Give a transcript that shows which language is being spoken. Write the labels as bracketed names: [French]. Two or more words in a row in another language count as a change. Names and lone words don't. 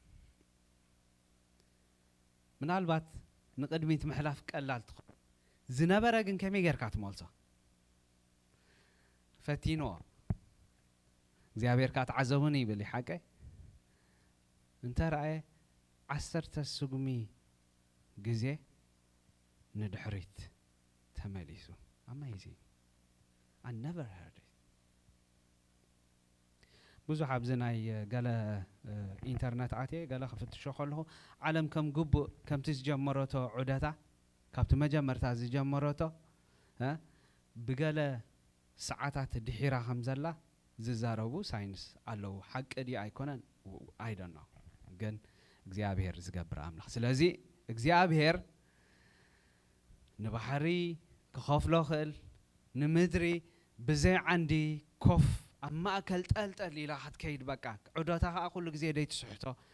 [Tigrinya] ምናልባት ንቅድሚት ምሕላፍ ቀላል ትኾን ዝነበረ ግን ከመይ ጌርካ ትመልሶ ፈቲኖ እግዚአብሔር ካትዓዘቡኒ ይብል ይሓቀ እንተ ረአየ 10 ስጉሚ ግዜ ንድሕሪት ተመሊሱ [English] amazing I never heard it [Tigrinya] ብዙሕ ኣብዚ ናይ ገለ ኢንተርኔት ኣትየ ገለ ክፍትሾ ከለኹ ዓለም ከም ግቡእ ከምቲ ዝጀመረቶ ዑደታ ካብቲ መጀመርታ ዝጀመረቶ ብገለ ሰዓታት ድሒራ ከም ዘላ ዝዛረቡ ሳይንስ ኣለው ሓቂ ዲ ኣይኮነን [English] I don't know [Tigrinya] ግን እግዚአብሔር ዝገብር ኣምላኽ ስለዚ እግዚአብሔር ንባሕሪ ክኸፍሎ ክእል ንምድሪ ብዘይ ዓንዲ ኮፍ ኣብ ማእከል ጠልጠል ኢላ ክትከይድ በቃ ዑደታ ከዓ ኩሉ ግዜ ደይ ትስሕቶ